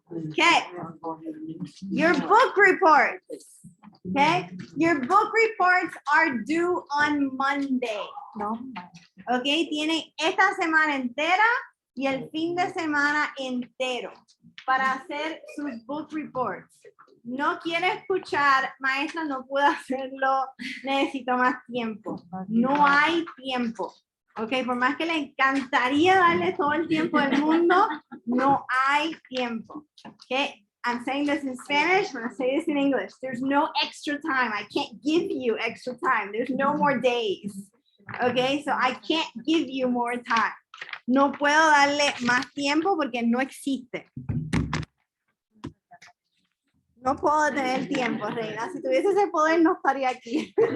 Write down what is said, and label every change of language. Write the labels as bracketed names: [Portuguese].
[English] Okay, your book reports. Okay, your book reports are due on Monday. [Spanish] Okay, tienen esta semana entera y el fin de semana entero para hacer sus book reports. No quiere escuchar, maestra, no puedo hacerlo, necesito más tiempo. No hay tiempo. Ok, por más que le encantaría darle todo el tiempo del mundo, no hay tiempo. [English] Okay, I'm saying this in Spanish, I'm going to say this in English. There's no extra time. I can't give you extra time. There's no more days. Okay, so I can't give you more time. [Spanish] No puedo darle más tiempo porque no existe. No puedo tener tiempo, Reina. Si tuviese ese poder, no estaría aquí.